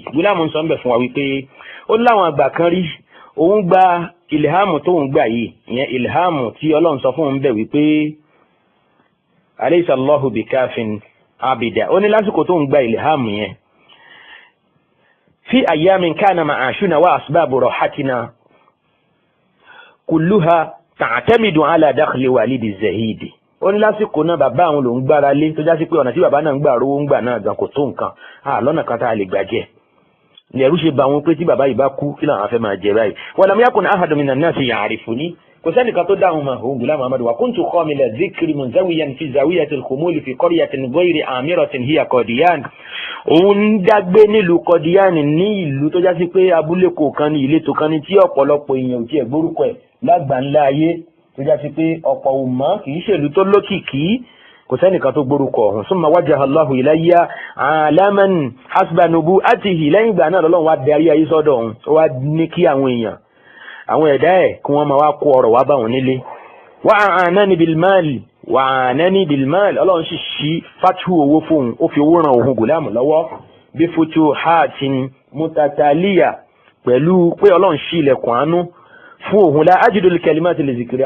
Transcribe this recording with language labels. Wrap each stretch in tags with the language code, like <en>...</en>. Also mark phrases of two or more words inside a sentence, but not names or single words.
<yo>Ghulam ń sọ ń bẹ̀ fún wa wípé ó láwọn àgbà kan rí òun gba ìlhámù tóun gbà yìí, ìyẹn ìlhámù tí Ọlọ́run sọ fún òun bẹ̀ wípé</yo> <ar>أليس الله بكاف عبده.</ar> <yo>ó ní lásìkò tó ń gba ìlhámù yẹn</yo> <ar>في أيام كان معاشنا وأسباب راحتنا كلها تعتمد على دخل والد الزهيد.</ar> <yo>ó ní lásìkò náà bàbá àwọn ló ń gbára lé tó já sí pé ọ̀nà tí bàbá náà ń gbà rówó ń gbà náà gan kò tó nǹkan lọ́nà kan tá a lè gbà jẹ. lẹ́rú ṣe bá wọn pé tí bàbá yìí bá kú kí làwọn fẹ́ máa jẹ báyìí.</yo> <ar>ولم يكن أحد من الناس يعرفني</ar> <yo>kò sẹ́nìkan tó dáhùn mà òun Ghulam Ahmad</yo> <ar>وكنت خاملا ذكري منزويا في زاوية الخمول في قرية غير عامرة هي قاديان.</ar> <yo>òun dágbé nílùú Qadian ní ìlú tó já sí pé abúlé kò kan ní ìletò kan ní tí ọ̀pọ̀lọpọ̀ èèyàn ò tiẹ̀ gbórúkọ ẹ̀ lágbàńlá ayé tó já sí pé ọ̀pọ̀ ò mọ̀ kì í ṣèlú tó lókìkí kò sẹ́nìkan tó gbórúkọ ọ̀hún.</yo> <ar>ثم وجه الله إلي عالما حسب نبوءته</ar> <yo>lẹ́yìn ìgbà náà lọ́lọ́run wá darí ayé sọ́dọ̀ ọ̀hún ó wá ní kí àwọn èèyàn àwọn ẹ̀dá ẹ̀ kí wọ́n máa wá kó ọ̀rọ̀ wá bá wọn nílé.</yo> <ar>وأعانني بالمال</ar> <yo>ọlọ́run sì ṣí fatu owó fóun ó fi owó ran òun Ghulam lọ́wọ́ bí</yo> <ar>فتوحات متتالية</ar> <yo>pẹ̀lú pé ọlọ́run ṣí ilẹ̀kùn àánú fún òun</yo> <ar>لا أجد الكلمات لذكرها.</ar>